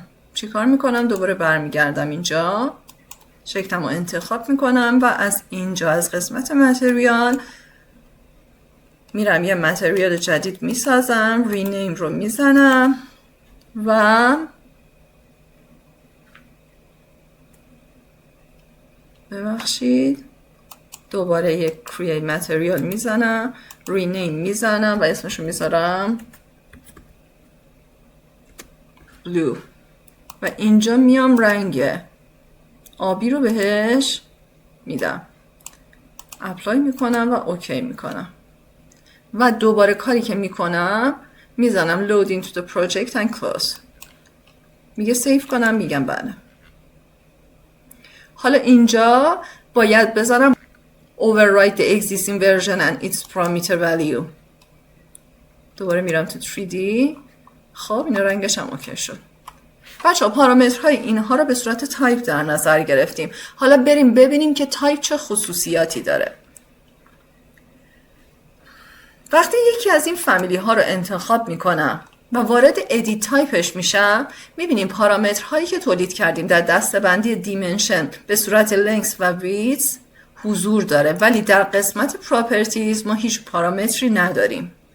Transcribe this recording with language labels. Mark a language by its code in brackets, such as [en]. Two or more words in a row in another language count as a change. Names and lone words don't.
[fa] چیکار میکنم؟ دوباره برمیگردم اینجا، شکلم رو انتخاب میکنم و از اینجا از قسمت متریال میرم یه متریال جدید میسازم، رینیم رو میزنم و ببخشید دوباره یک [en] create material [fa] میزنم، رینیم میزنم و اسمشو میذارم blue و اینجا میام رنگ آبی رو بهش میدم، اپلای میکنم و اوکی میکنم و دوباره کاری که میکنم میزنم [en] load into the project and close. [fa] میگه سیف کنم، میگم بله. حالا اینجا باید بذارم [en] overwrite the existing version and its parameter value. [fa] دوباره میرم تو 3D. خب این رنگش هم اوکی شد. بچه پارامترهای اینها رو به صورت تایپ در نظر گرفتیم. حالا بریم ببینیم که تایپ چه خصوصیاتی داره. وقتی یکی از این فامیلی ها رو انتخاب میکنم و وارد ادیت تایپش میشم، میبینیم پارامترهایی که تولید کردیم در دسته‌بندی دیمنشن به صورت لنگث و ویدث حضور داره، ولی در قسمت پراپرتیز ما هیچ پارامتری نداریم.